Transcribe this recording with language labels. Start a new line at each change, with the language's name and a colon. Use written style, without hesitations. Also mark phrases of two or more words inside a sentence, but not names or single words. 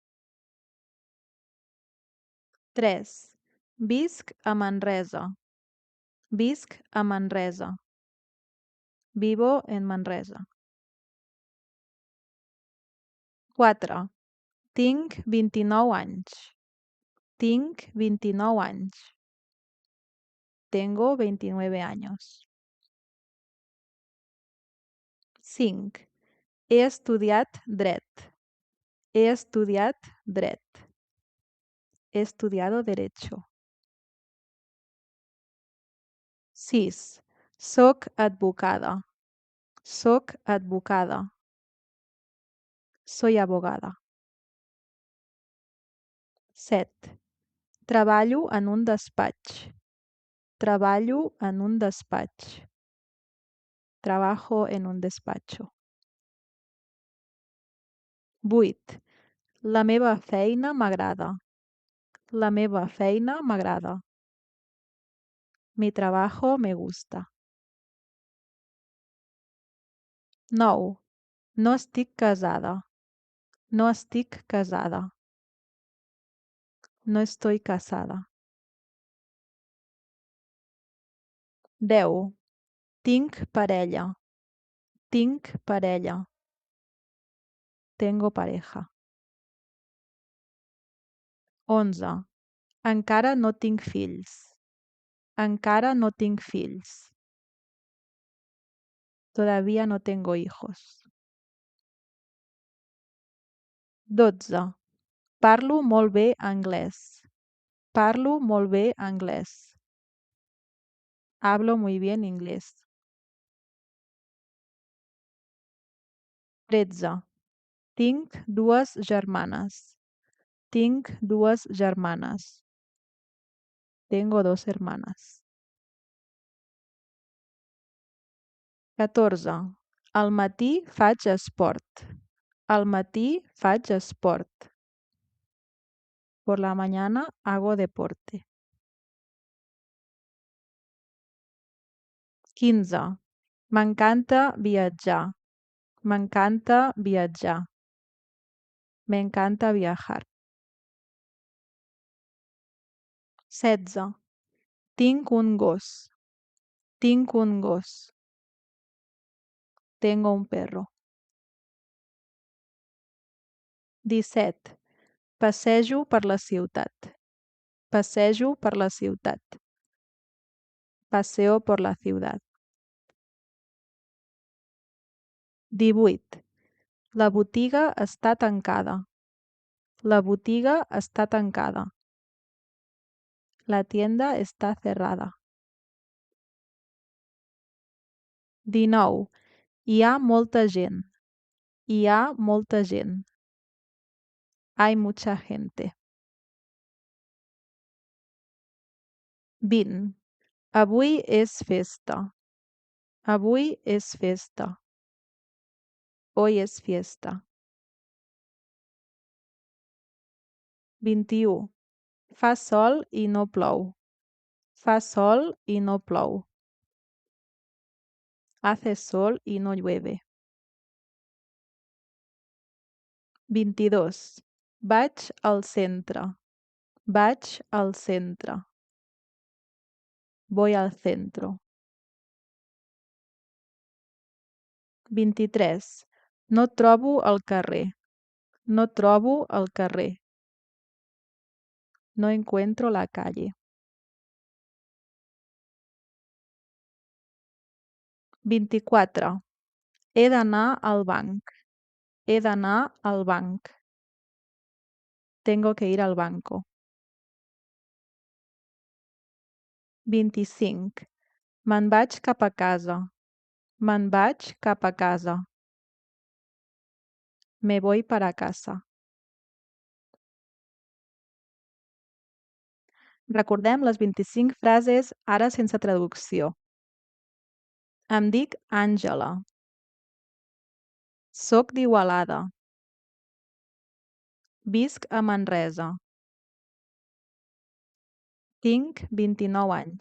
Catalan: 3. Visc a Manresa. Visc a Manresa.
Spanish: Vivo en Manresa.
Catalan: 4. Tinc 29 anys. Tinc 29 anys.
Spanish: Tengo 29 años. 5.
Catalan: He estudiat dret. He estudiat dret.
Spanish: He estudiado derecho.
Catalan: 6. Soc advocada. Soc advocada.
Spanish: Soy abogada. 7.
Catalan: Treballo en un despatx. Treballo en un despatx.
Spanish: Trabajo en un despacho. 8.
Catalan: La meva feina m'agrada. La meva feina m'agrada.
Spanish: Mi trabajo me gusta. 9.
Catalan: No estic casada. No estic casada.
Spanish: No estoy casada. 10.
Catalan: Tinc parella. Tinc parella.
Spanish: Tengo pareja. 11.
Catalan: Encara no tinc fills. Encara no tinc fills.
Spanish: Todavía no tengo hijos. 12.
Catalan: Parlo molt bé anglès. Parlo molt bé anglès.
Spanish: Hablo muy bien inglés. 13.
Catalan: Tinc dues germanes. Tinc dues germanes.
Spanish: Tengo dos hermanas. 14.
Catalan: Al matí faig esport. Al matí faig esport.
Spanish: Por la mañana hago deporte. 15.
Catalan: M'encanta viatjar. M'encanta viatjar.
Spanish: Me encanta viajar. 16.
Catalan: Tinc un gos. Tinc un gos.
Spanish: Tengo un perro. 17.
Catalan: Passejo per la ciutat. Passejo per la ciutat.
Spanish: Paseo por la ciudad. 18.
Catalan: La botiga està tancada. La botiga està tancada.
Spanish: La tienda está cerrada. 19.
Catalan: Hi ha molta gent. Hi ha molta gent.
Spanish: Hay mucha gente. 20.
Catalan: Avui és festa. Avui és festa.
Spanish: Hoy es fiesta. 21.
Catalan: Fa sol i no plou. Fa sol i no plou.
Spanish: Hace sol y no llueve. 22.
Catalan: Vaig al centre. Vaig al centre.
Spanish: Voy al centro. 23.
Catalan: No trobo el carrer. No trobo el carrer.
Spanish: No encuentro la calle. 24.
Catalan: He d'anar al banc. He d'anar al banc.
Spanish: Tengo que ir al banco. 25.
Catalan: Me'n vaig cap a casa. Me'n vaig cap a casa.
Spanish: Me voy para casa.
Catalan: Recordem les 25 frases ara sense traducció. Em dic Àngela. Soc d'Igualada. Visc a Manresa. Tinc 29 anys.